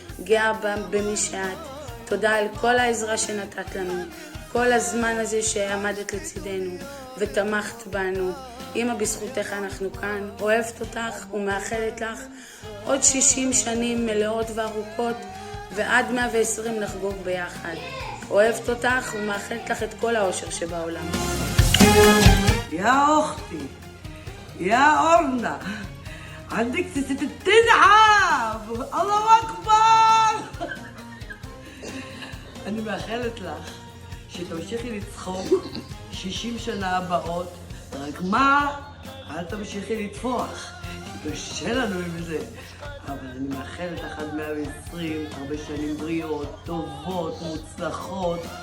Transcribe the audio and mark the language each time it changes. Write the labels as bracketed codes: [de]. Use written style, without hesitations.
[he] גאה במי שאת. תודה על כל העזרה שנתת לנו, כל הזמן הזה שעמדת לצידנו ותמכת בנו. אמא, בזכותך אנחנו כאן, אוהבת אותך ומאחלת לך עוד 60 שנים מלאות וארוכות, ועד 120 נחגוג ביחד. אוהבת אותך ומאחלת לך את כל האושר שבעולם. [ar] يا أختي يا أورنا عندك 60 عام الله أكبر. [he] אני מאחלת לך שתמשיכי לצחוק 60 שנה הבאות, רק מה? אל תמשיכי לטפוח, קשה לנו עם זה. אבל אני מאחלת לך עד 120, הרבה שנים בריאות, טובות, מוצלחות.